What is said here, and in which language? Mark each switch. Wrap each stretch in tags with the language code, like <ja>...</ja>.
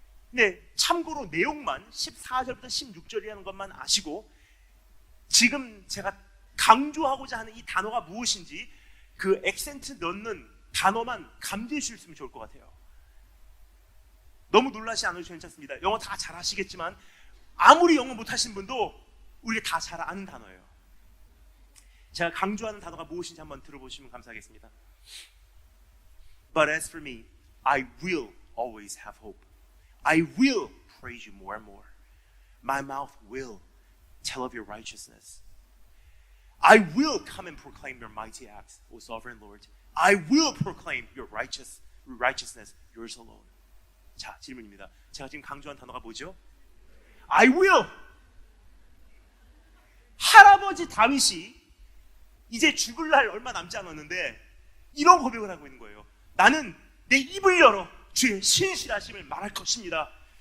<ko>근데 참고로 내용만 14절부터 16절이라는 것만 아시고 지금 제가 강조하고자 하는 이 단어가 무엇인지 그 액센트 넣는 단어만 감지해 주셨으면 좋을 것 같아요. 너무 놀라지 않으셔도 괜찮습니다. 영어 다 잘 하시겠지만 아무리 영어 못하신 분도 우리가 다 잘 아는 단어예요. 제가 강조하는 단어가 무엇인지 한번 들어보시면 감사하겠습니다.</ko> <en>But as for me, I will always have hope. I will praise you more and more. My mouth will tell of your righteousness. I will come and proclaim your mighty acts, O sovereign Lord. I will proclaim your righteousness, yours alone.</en> <ko>자, 질문입니다. 제가 지금 강조한 단어가 뭐죠?</ko> <en>I will.</en> <ko>할아버지 다윗이 이제 죽을 날 얼마 남지 않았는데 이런 고백을 하고 있는 거예요. 나는 내 입을 열어 주의 신실하심을 말할 것입니다.</ko>